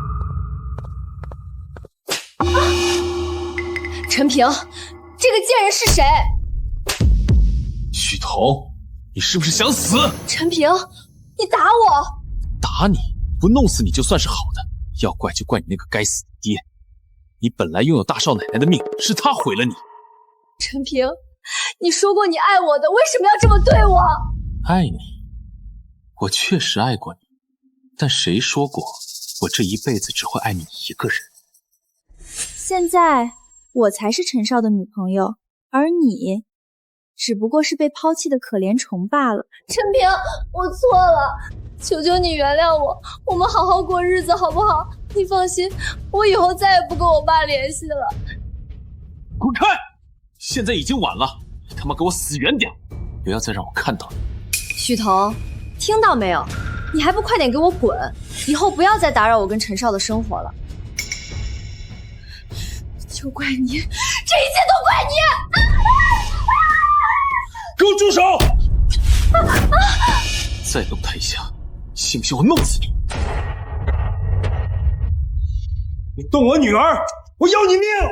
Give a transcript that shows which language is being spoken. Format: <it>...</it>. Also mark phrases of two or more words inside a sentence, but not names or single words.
<zh>陳平，這個賤人是誰？許彤，你是不是想死？陳平，你打我！打你，不弄死你就算是好的，要怪就怪你那個該死的爹。你本来擁有大少奶奶的命，是他毀了你。陳平，你說過你愛我的，為什麼要這麼對我？愛你，我確實愛過你，但誰說過我這一輩子只會愛你一個人？現在我才是陳少的女朋友，而你只不過是被拋棄的可憐蟲罷了。陳平，我錯了，求求你原諒我，我們好好過日子好不好？你放心，我以後再也不跟我爸聯繫了。滾開！現在已經晚了，你他媽給我死遠點，不要再讓我看到你。許彤，聽到沒有？你還不快點給我滾！以後不要再打擾我跟陳少的生活了。就怪你，這一切都怪你！給我住手！再动他一下，信不信我弄死你？你动我女兒，我要你命！</zh>